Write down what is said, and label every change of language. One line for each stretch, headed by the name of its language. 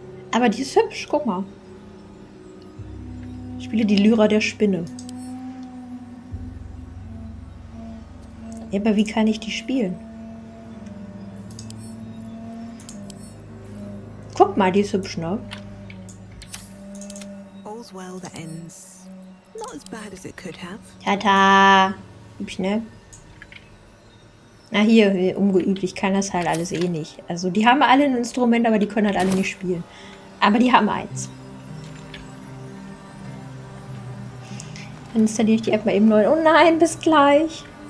German: Aber die ist hübsch, guck mal. Ich spiele die Lyra der Spinne. Ja, aber wie kann ich die spielen? Guck mal, die ist hübsch, ne?
English: All's well that ends not as bad as it could have.
German: Tata! Hübsch, ne? Na hier, ungeübt, ich kann das halt alles eh nicht. Also die haben alle ein Instrument, aber die können halt alle nicht spielen. Aber die haben eins. Dann installiere ich die App mal eben neu. Oh nein, bis gleich.